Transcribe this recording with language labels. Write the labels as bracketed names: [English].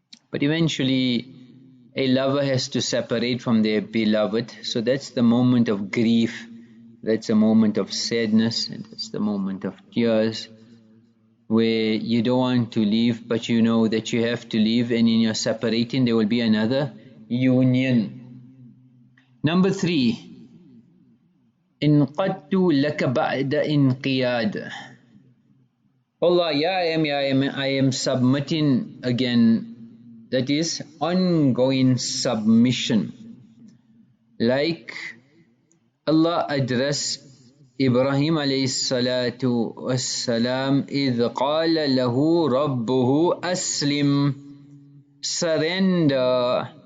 [English] But eventually a lover has to separate from their beloved, so that's the moment of grief, that's a moment of sadness, and that's the moment of tears, where you don't want to leave, but you know that you have to leave, and in your separating there will be another union. Number 3, [Arabic] انقدت لك بعد انقياد. [English] Allah, I am submitting again. That is ongoing submission. Like Allah addressed Ibrahim alayhi salatu wassalam, [Arabic] إذ قال له ربه أسلم, [English] surrender.